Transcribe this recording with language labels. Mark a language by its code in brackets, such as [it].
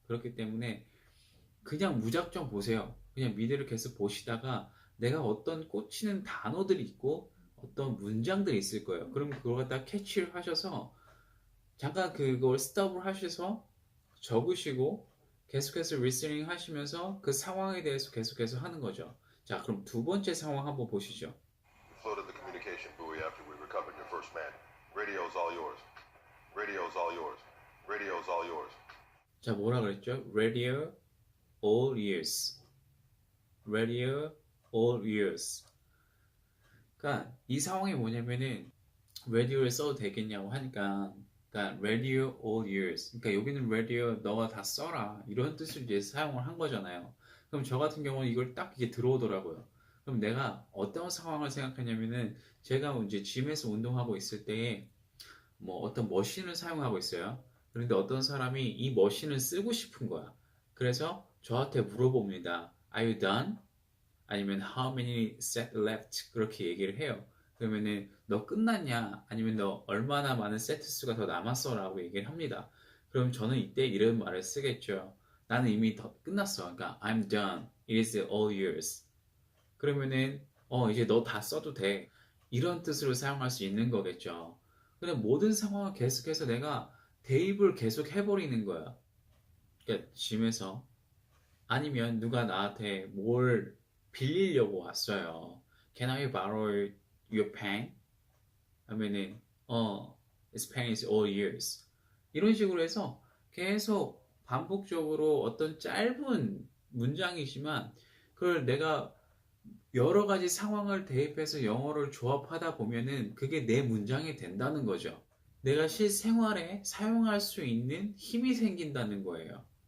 [ko] 그렇기 때문에 그냥 무작정 보세요. 그냥 미드를 계속 보시다가 내가 어떤 꽂히는 단어들이 있고 어떤 문장들이 있을 거예요. 그럼 그걸 갖다 캐치를 하셔서 잠깐 그걸 스톱을 하셔서 적으시고 계속해서 리스닝 하시면서 그 상황에 대해서 계속해서 하는 거죠. 자, 그럼 두 번째 상황 한번 보시죠. [en] Floated the communication buoy after we recovered your first man. Radio's all yours. Radio's all yours. Radio's all yours. [ko] 자, 뭐라 그랬죠? [en] Radio all ears. Radio all ears. [ko] 그러니까 이 상황이 뭐냐면은 radio를 써도 되겠냐고 하니까 그러니까 [en] radio all ears. [ko] 그러니까 여기는 radio 너가 다 써라 이런 뜻으로 이제 사용을 한 거잖아요. 그럼 저 같은 경우는 이걸 딱 이게 들어오더라고요. 그럼 내가 어떤 상황을 생각하냐면은 제가 이제 짐에서 운동하고 있을 때에 뭐 어떤 머신을 사용하고 있어요. 그런데 어떤 사람이 이 머신을 쓰고 싶은 거야. 그래서 저한테 물어봅니다. [en] Are you done? 아니면 How many set left? [ko] 그렇게 얘기를 해요. 그러면은 너 끝났냐? 아니면 너 얼마나 많은 세트 수가 더 남았어? 라고 얘기를 합니다. 그럼 저는 이때 이런 말을 쓰겠죠. 나는 이미 더 끝났어. [en] 그러니까 I'm done. It is all yours. [ko] 그러면은 이제 너 다 써도 돼. 이런 뜻으로 사용할 수 있는 거겠죠. 근데 모든 상황을 계속해서 내가 대입을 계속 해버리는 거야. 그러니까 짐에서 아니면 누가 나한테 뭘 빌리려고 왔어요. [en] Can I borrow your pen? 하면은 this pen is all yours. [ko] 이런 식으로 해서 계속 반복적으로 어떤 짧은 문장이지만 그걸 내가 여러 가지 상황을 대입해서 영어를 조합하다 보면은 그게 내 문장이 된다는 거죠. 내가 실생활에 사용할 수 있는 힘이 생긴다는 거예요.